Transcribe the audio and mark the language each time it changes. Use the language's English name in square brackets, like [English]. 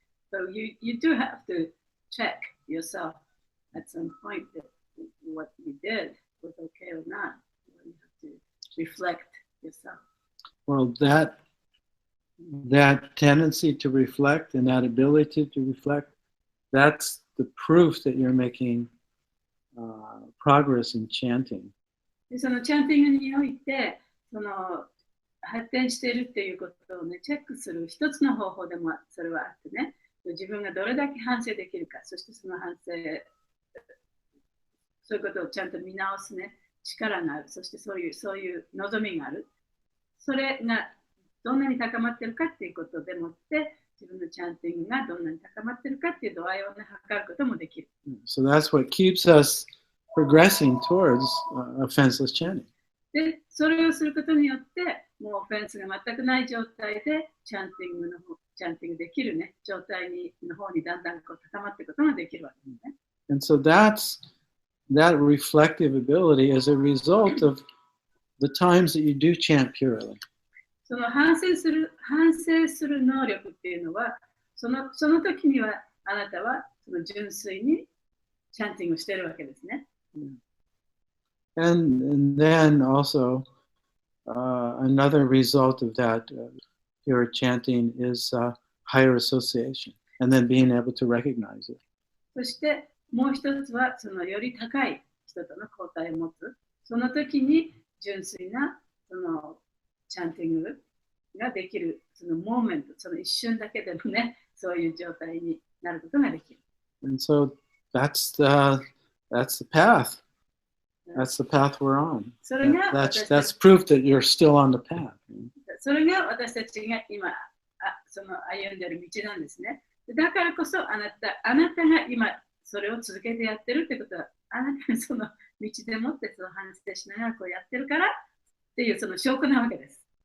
[English] So you do have to check yourself at some point that what you did was okay or not. You have to reflect yourself. Well, that tendency to reflect and that ability to reflect, that's the proof that you're making progress in chanting. [Japanese] でそのチャンティングにおいて発展しているっていうことをねチェックする一つの方法でもそれはあってね、自分がどれだけ反省できるか、そしてその反省、そういうことをちゃんと見直すね力がある、そしてそういう望みがある、それがどんなに高まっているかっていうことでもって自分のチャンティングがどんなに高まっているかっていう度合いをね測ることもできる。 [English] So that's what keeps us progressing towards offenseless chanting. [Japanese] で、それをすることによって、もうオフェンスが全くない状態でチャンティングできるね状態の方にだんだんこう高まっていくことができるわけですね。 [English] And so that reflective ability is a result of the times that you do chant purely. [Japanese] その反省する能力っていうのは、その時にはあなたはその純粋にチャンティングをしているわけですね。 [English] And then also another result of that pure chanting is higher association, and then being able to recognize it. [Japanese] そしてもう一つはそのより高い人との交代を持つ。その時に純粋なそのチャンティングができる、そのモーメント、その一瞬だけでもね、そういう状態になることができる。 [English] And so that's the path. That's the path we're on. That's proof that you're still on the path. [Japanese] それが私たちが今その歩んでいる道なんですね。だからこそあなたが今それを続けてやってるってことは、あなたがその道でもってその反省しながらこうやってるからっていうその証拠なわけです。